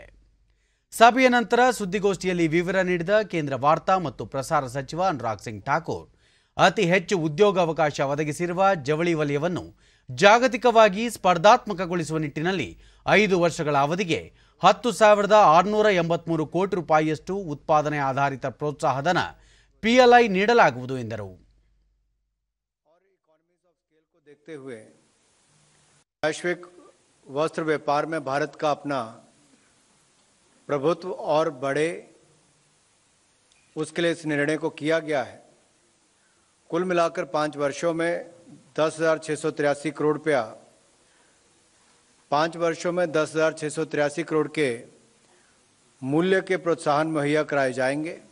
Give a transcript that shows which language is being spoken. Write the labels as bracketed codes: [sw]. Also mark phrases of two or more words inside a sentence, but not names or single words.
[kn] ಸಭೆಯ ನಂತರ ಸುದ್ದಿಗೋಷ್ಠಿಯಲ್ಲಿ ವಿವರ ನೀಡಿದ ಕೇಂದ್ರ ವಾರ್ತಾ ಮತ್ತು ಪ್ರಸಾರ ಸಚಿವ ಅನುರಾಗ್ ಸಿಂಗ್ ಠಾಕೂರ್, ಅತಿ ಹೆಚ್ಚು ಉದ್ಯೋಗಾವಕಾಶ ಒದಗಿಸಿರುವ ಜವಳಿ ವಲಯವನ್ನು ಜಾಗತಿಕವಾಗಿ ಸ್ಪರ್ಧಾತ್ಮಕಗೊಳಿಸುವ ನಿಟ್ಟಿನಲ್ಲಿ 5 ವರ್ಷಗಳ ಅವಧಿಗೆ 10,683 ಕೋಟಿ ರೂಪಾಯಿಯಷ್ಟು ಉತ್ಪಾದನೆ ಆಧಾರಿತ ಪ್ರೋತ್ಸಾಹಧನ PLI ನೀಡಲಾಗುವುದು ಎಂದರು. [hi] देखते हुए वैश्विक वस्त्र व्यापार में भारत का अपना प्रभुत्व और बढ़े, उसके लिए इस निर्णय को किया गया है. कुल मिलाकर 5 वर्षों में 10,683 करोड़ रुपया, 5 वर्षों में 10,683 करोड़ के मूल्य के प्रोत्साहन मुहैया कराए जाएंगे.